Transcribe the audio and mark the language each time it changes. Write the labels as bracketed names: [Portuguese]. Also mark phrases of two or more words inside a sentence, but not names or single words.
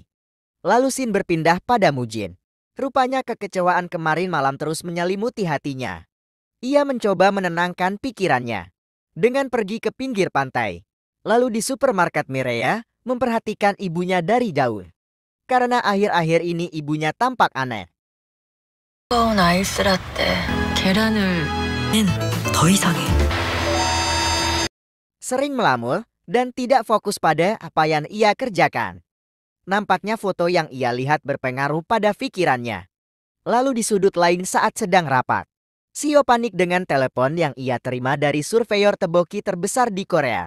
[Indonesian] Lalu scene berpindah pada Mujin. Rupanya kekecewaan kemarin malam terus menyelimuti hatinya. Ia mencoba menenangkan pikirannya dengan pergi ke pinggir pantai. Lalu di supermarket Mireya memperhatikan ibunya dari jauh. Karena akhir-akhir ini ibunya tampak aneh. [Korean] 아이스 라떼. 계란을... 더 이상해. [Indonesian] Sering melamun dan tidak fokus pada apa yang ia kerjakan. Nampaknya foto yang ia lihat berpengaruh pada pikirannya. Lalu di sudut lain saat sedang rapat, Sio panik dengan telepon yang ia terima dari surveyor teboki terbesar di Korea.